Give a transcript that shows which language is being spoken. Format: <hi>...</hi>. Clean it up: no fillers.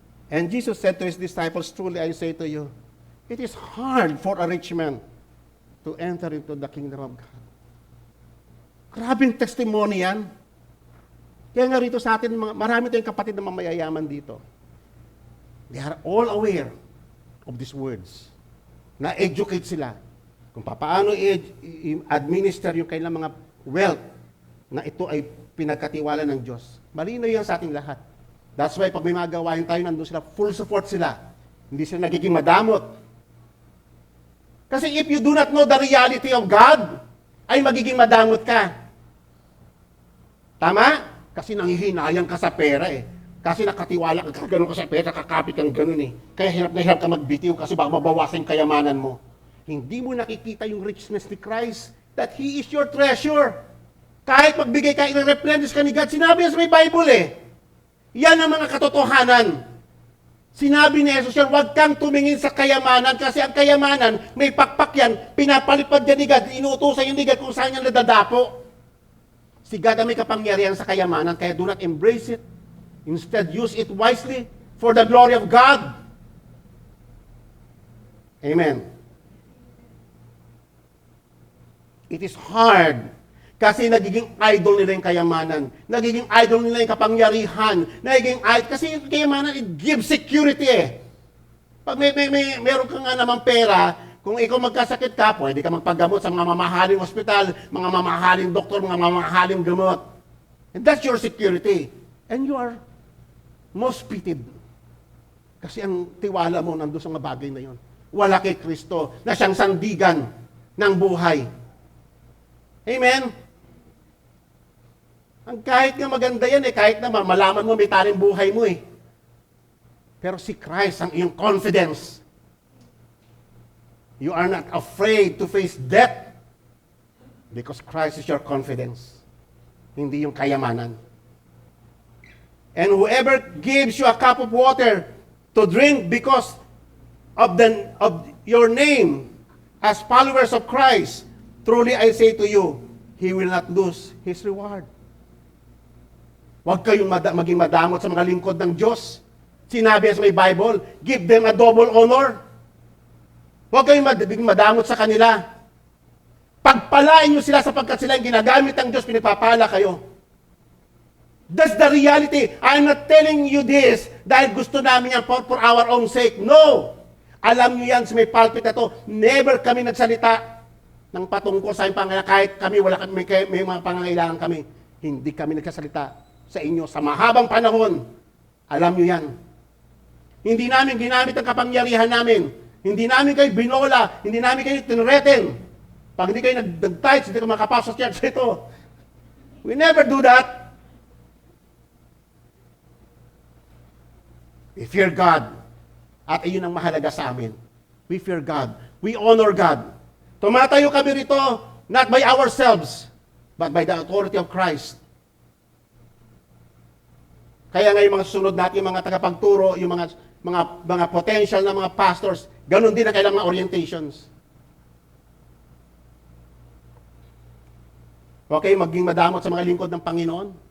<en>And Jesus said to his disciples, truly I say to you, it is hard for a rich man to enter into the kingdom of God.</en> <tl>Grabing testimony yan. Kaya nga rito sa atin, marami tayong kapatid na mamayayaman dito.</tl> <en>They are all aware of these words.</en> <tl>Na-educate sila kung paano i-administer yung kailang mga wealth na ito ay pinagkatiwala ng Diyos. Malinaw yan sa ating lahat.</tl> <en>That's why</en> <tl>pag may mga gawain tayo, nandun sila, full support sila. Hindi sila nagiging madamot. Kasi</tl> <en>if you do not know the reality of God,</en> <tl>ay magiging madamot ka. Tama? Kasi nanghihinayang ka sa pera eh. Kasi nakatiwala ka, gano'n ka sa pera, kakapit kang gano'n eh. Kaya hirap na hirap ka magbitiw kasi baka mabawasan yung kayamanan mo. Hindi mo nakikita yung richness ni Christ,</tl> <en>that He is your treasure.</en> <tl>Kahit magbigay ka, i-replenish ka ni God, sinabi yan sa may Bible eh. Yan ang mga katotohanan. Sinabi ni Jesus yan, huwag kang tumingin sa kayamanan kasi ang kayamanan, may pakpak yan, pinapalipad yan ni God, inuutosan yung ni God kung saan yan nadadapo. Si God ang may kapangyarihan sa kayamanan, kaya</tl> <en>do not embrace it. Instead, use it wisely for the glory of God. Amen. It is hard</en> <tl>kasi nagiging idol nila yung kayamanan. Nagiging idol nila yung kapangyarihan. Kasi yung kayamanan,</tl> <en>it gives security</en> <tl>eh. Pag meron ka nga naman pera, kung ikaw magkasakit ka, pwede ka magpagamot sa mga mamahaling ospital, mga mamahaling doktor, mga mamahaling gamot.</tl> <en>And that's your security. And you are most pitied.</en> <tl>Kasi ang tiwala mo nandun sa mga bagay na yon. Wala kay Kristo na siyang sandigan ng buhay. Amen? Ang kahit nga maganda yan eh, kahit na malaman mo may taring buhay mo eh. Pero si Christ ang iyong confidence.</tl> <en>You are not afraid to face death because Christ is your confidence.</en> <tl>Hindi yung kayamanan.</tl> <en>And whoever gives you a cup of water to drink because of your name as followers of Christ, truly I say to you, he will not lose his reward.</en> <tl>Huwag kayong maging madamot sa mga lingkod ng Diyos. Sinabi sa may Bible,</tl> <en>give them a double honor.</en> <tl>Huwag kayong maging madamot sa kanila. Pagpalain nyo sila sapagkat sila yung ginagamit ng Diyos, pinagpapala kayo.</tl> <en>That's the reality. I'm not telling you this</en> <tl>dahil gusto namin yan</tl> <en>for our own sake. No!</en> <tl>Alam nyo yan sa may pulpit na to, never kami nagsalita ng patungkol sa aming pangangailangan. Kahit kami, may mga pangangailangan kami. Hindi kami nagsasalita sa inyo sa mahabang panahon. Alam nyo yan. Hindi namin ginamit ang kapangyarihan namin. Hindi namin kayo binola. Hindi namin kayo tinreten. Pag hindi kayo nag-tights, hindi kayo makapasok sa church ito.</tl> <en>We never do that. We fear God.</en> <tl>At iyon ang mahalaga sa amin.</tl> <en>We fear God. We honor God.</en> <tl>Tumatayo kami rito,</tl> <en>not by ourselves, but by the authority of Christ.</en> <tl>Kaya nga yung mga susunod natin, yung mga tagapagturo, yung mga potential na mga pastors, ganun din ang kailangan mga orientations. Okay, maging madamot sa mga lingkod ng Panginoon.</tl>